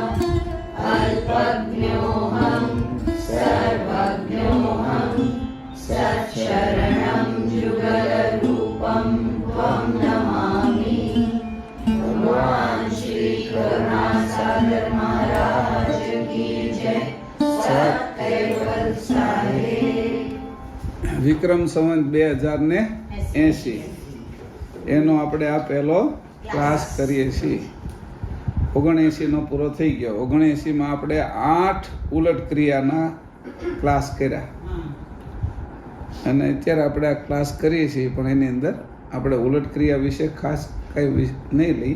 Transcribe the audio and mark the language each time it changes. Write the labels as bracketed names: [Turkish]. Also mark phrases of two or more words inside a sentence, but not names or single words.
[Sanskrit] अल्पज्ञोऽहं सर्वज्ञोऽहं सच्चरणं जुगलरूपं त्वं नमामि। [Hindi] भगवान श्री करुणासागर महाराज की जय। सत्कैवल साहेब। [Gujarati] વિક્રમ સંવત 2080 એનો આપણે આ પહેલો ક્લાસ કરીએ છીએ. 79 નો પૂરો થઈ ગયો. 79 માં આપણે 8 ઉલટ ક્રિયાના ક્લાસ કર્યા અને અત્યારે આપણે આ ક્લાસ કરીએ છીએ, પણ એની અંદર આપણે ઉલટ ક્રિયા વિશે ખાસ કંઈ નહીં લઈ.